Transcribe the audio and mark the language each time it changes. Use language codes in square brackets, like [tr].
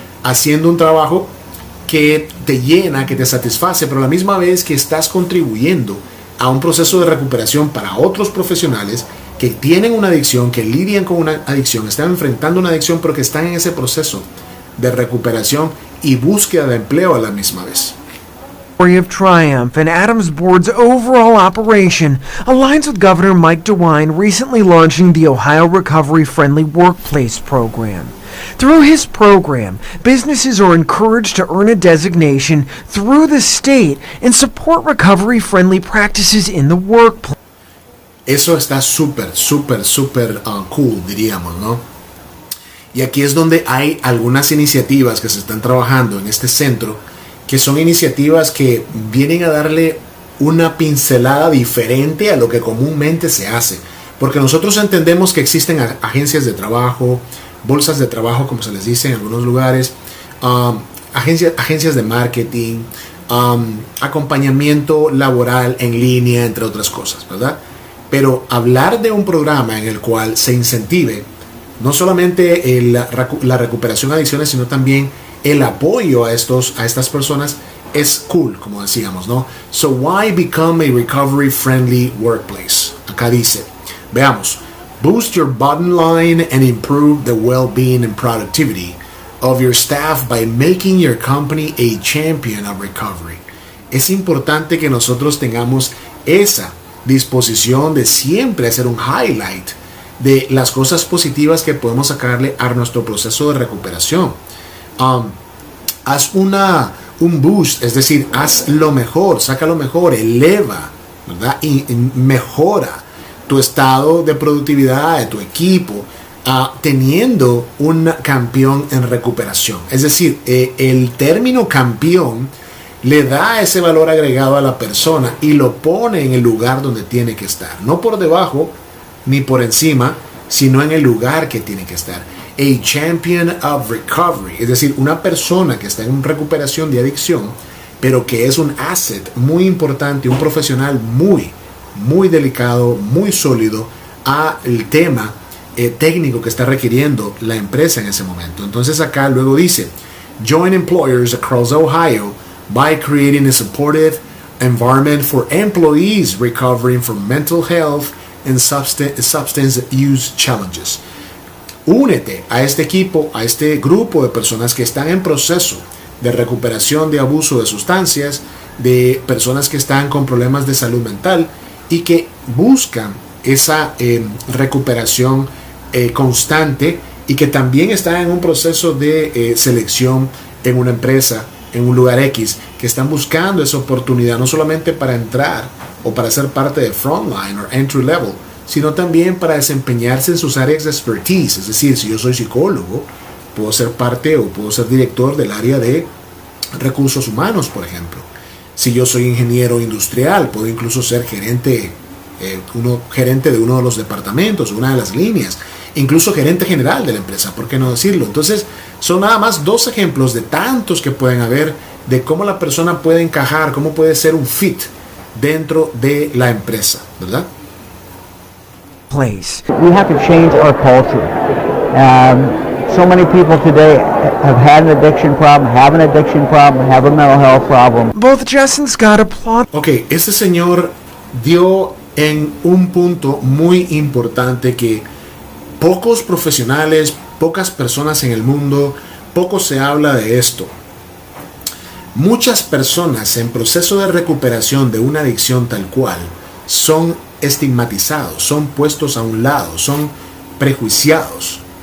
[es] Haciendo un trabajo que te llena, que te satisface, pero a la misma vez que estás contribuyendo a un proceso de recuperación para otros profesionales que tienen una adicción, que lidian con una adicción, están enfrentando una adicción, pero que están en ese proceso de recuperación y búsqueda de empleo a la misma vez. [en] Story of triumph and Adams Board's overall operation aligns with Governor Mike DeWine recently launching the Ohio Recovery Friendly Workplace Program. Through his program, businesses are encouraged to earn a designation through the state and support recovery-friendly practices in the workplace. [es] Eso está súper cool, diríamos, ¿no? Y aquí es donde hay algunas iniciativas que se están trabajando en este centro, que son iniciativas que vienen a darle una pincelada diferente a lo que comúnmente se hace. Porque nosotros entendemos que existen agencias de trabajo, bolsas de trabajo, como se les dice en algunos lugares, agencias de marketing, acompañamiento laboral en línea, entre otras cosas, ¿verdad? Pero hablar de un programa en el cual se incentive no solamente la recuperación de adicciones, sino también el apoyo a estas personas es cool, como decíamos, ¿no? [en] So why become a recovery friendly workplace? [es] Acá dice, veamos, [en] boost your bottom line and improve the well-being and productivity of your staff by making your company a champion of recovery. [es] Es importante que nosotros tengamos esa disposición de siempre hacer un highlight de las cosas positivas que podemos sacarle a nuestro proceso de recuperación. Haz un boost, es decir, haz lo mejor, saca lo mejor, eleva, ¿verdad? Y mejora tu estado de productividad de tu equipo, teniendo un campeón en recuperación. Es decir, el término campeón le da ese valor agregado a la persona y lo pone en el lugar donde tiene que estar. No por debajo ni por encima, sino en el lugar que tiene que estar. [en] A champion of recovery, [es] es decir, una persona que está en recuperación de adicción, pero que es un asset muy importante, un profesional muy, muy delicado, muy sólido al tema técnico que está requiriendo la empresa en ese momento. Entonces acá luego dice, [en] join employers across Ohio by creating a supportive environment for employees recovering from mental health and substance use challenges. [es] Únete a este equipo, a este grupo de personas que están en proceso de recuperación de abuso de sustancias, de personas que están con problemas de salud mental y que buscan esa recuperación constante y que también están en un proceso de selección en una empresa, en un lugar X, que están buscando esa oportunidad no solamente para entrar o para ser parte de frontline o entry level, sino también para desempeñarse en sus áreas de expertise. Es decir, si yo soy psicólogo, puedo ser parte o puedo ser director del área de recursos humanos, por ejemplo. Si yo soy ingeniero industrial, puedo incluso ser gerente de uno de los departamentos, una de las líneas, incluso gerente general de la empresa, ¿por qué no decirlo? Entonces, son nada más 2 ejemplos de tantos que pueden haber de cómo la persona puede encajar, cómo puede ser un fit dentro de la empresa, ¿verdad? [en] Place. We have to change our culture. So many people today have had an addiction problem, have an addiction problem, have a mental health problem. Both Jess and Scott applaud. [es] Ok, este señor dio en un punto muy importante que pocos profesionales, pocas personas en el mundo, poco se habla de esto. Muchas personas en proceso de recuperación de una adicción tal cual son estigmatizados, son puestos a un lado, son prejuiciados.